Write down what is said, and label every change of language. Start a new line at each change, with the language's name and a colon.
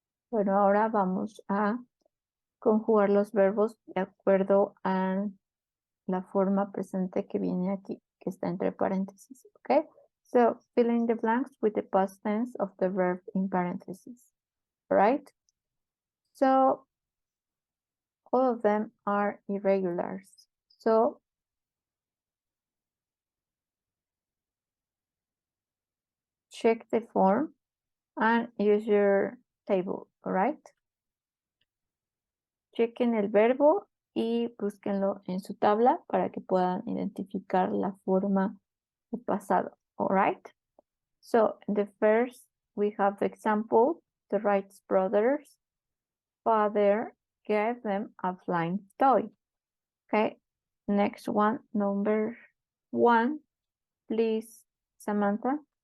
Spanish: Bueno, ahora vamos a conjugar los verbos de acuerdo a la forma presente que viene aquí, que está entre paréntesis. Ok.
English: So, fill in the blanks with the past tense of the verb in parentheses. Right? So, all of them are irregulars. So, check the form and use your table, all right?
Spanish: Chequen el verbo y búsquenlo en su tabla para que puedan identificar la forma de pasado, all right?
English: So, in the first, we have the example, the Wright brothers' father gave them a flying toy. Okay, next one, number 1, please, Samantha.